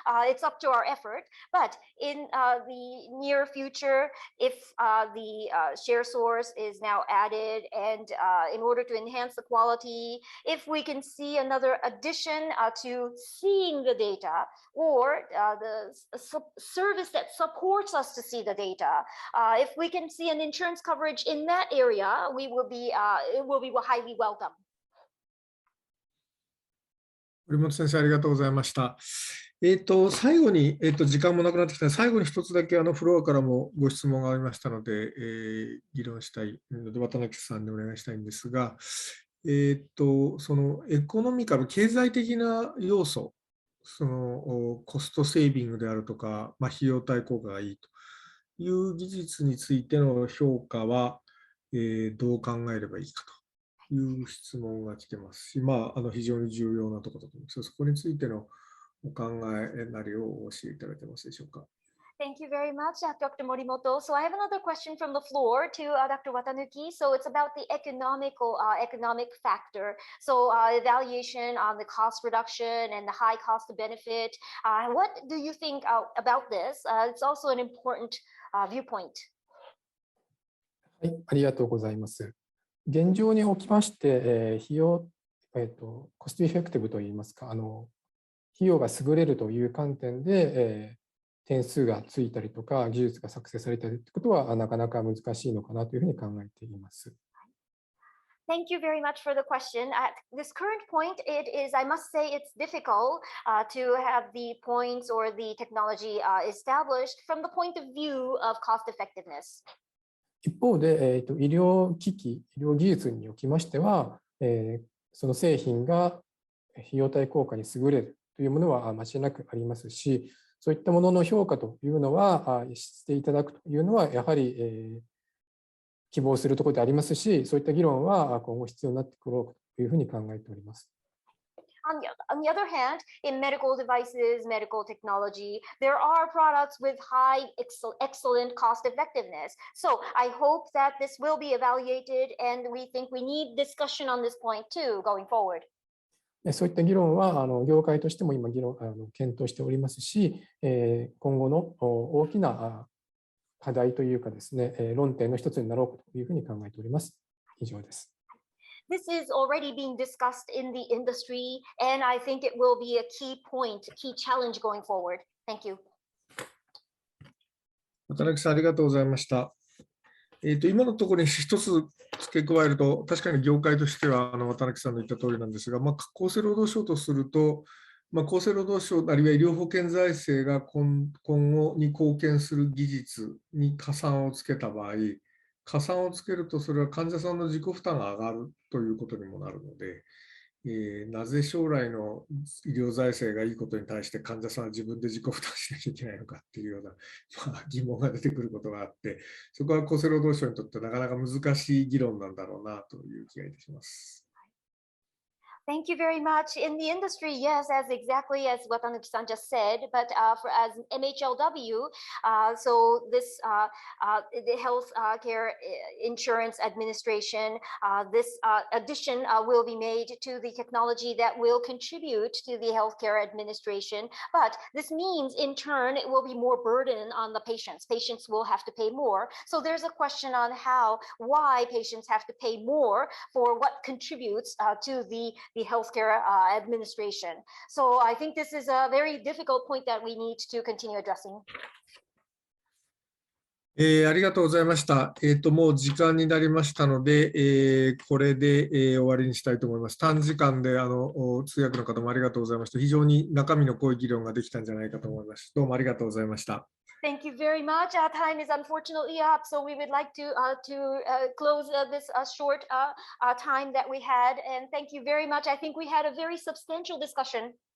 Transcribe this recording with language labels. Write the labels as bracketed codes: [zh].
[en] It's up to our effort, but in the near future, if the share source is now added, and in order to enhance the quality, if we can see see another addition to seeing the data, or the service that supports us to see the data. If we can see an insurance coverage in that area, it will be highly welcome. [ja] 堀本先生、ありがとうございました。最後に、時間もなくなってきたので、最後に一つだけフロアからもご質問がありましたので、議論したいので、渡辺さんにお願いしたいんですが、そのエコノミカル、経済的な要素、そのコストセービングであるとか、費用対効果がいいという技術についての評価は、どう考えればいいかという質問が来てますし、非常に重要なところだと思います。そこについてのお考えなりをお教えいただけますでしょうか。 [en] Thank you very much, Dr. Morimoto. So I have another question from the floor to Dr. Watanuki. So it's about the economic factor. So evaluation on the cost reduction and the high cost of benefit. What do you think about this? It's also an important viewpoint. [ja] はい、ありがとうございます。現状におきまして、費用、コストエフェクティブといいますか、費用が優れるという観点で、点数がついたりとか、技術が作成されたりということは、なかなか難しいのかなというふうに考えています。 [en] Thank you very much for the question. At this current point, it is, I must say, it's difficult to have the points or the technology established from the point of view of cost effectiveness. [ja] 一方で、医療機器、医療技術におきましては、その製品が費用対効果に優れるというものは間違いなくありますし、そういったものの評価というのはしていただくというのはやはり希望するところでありますし、そういった議論は今後必要になってくろうというふうに考えております。 [en] On the other hand, in medical devices, medical technology, there are products with high, excellent cost effectiveness. So I hope that this will be evaluated, and we think we need discussion on this point too, going forward. [ja] そういった議論は業界としても今検討しておりますし、今後の大きな課題というかですね、論点の一つになろうというふうに考えております。以上です。 [en] This is already being discussed in the industry, and I think it will be a key point, key challenge going forward. Thank you. [ja] 渡辺さん、ありがとうございました。今のところに一つ付け加えると、確かに業界としては渡辺さんの言った通りなんですが、厚生労働省とすると、厚生労働省あるいは医療保険財政が今後に貢献する技術に加算をつけた場合、加算をつけるとそれは患者さんの自己負担が上がるということにもなるので、なぜ将来の医療財政がいいことに対して患者さんは自分で自己負担しなきゃいけないのかっていうような、疑問が出てくることがあって、そこは厚生労働省にとってなかなか難しい議論なんだろうなという気がいたします。 [en] Thank you very much. In the industry, yes, as exactly as Watanuki-san just said, but as MHLW, so this the Health Care Insurance Administration, this addition will be made to the technology that will contribute to the healthcare administration. But this means, in turn, it will be more burden on the patients. Patients will have to pay more. So there's a question on why patients have to pay more for what contributes to the healthcare administration. So I think this is a very difficult point that we need to continue addressing. [ja] ありがとうございました。もう時間になりましたので、これで、終わりにしたいと思います。短時間で通訳の方もありがとうございました。非常に中身の濃い議論ができたんじゃないかと思います。どうもありがとうございました。 [en] Thank you very much. Our time is unfortunately up, so we would like to close this short time that we had. And thank you very much. I think we had a very substantial discussion.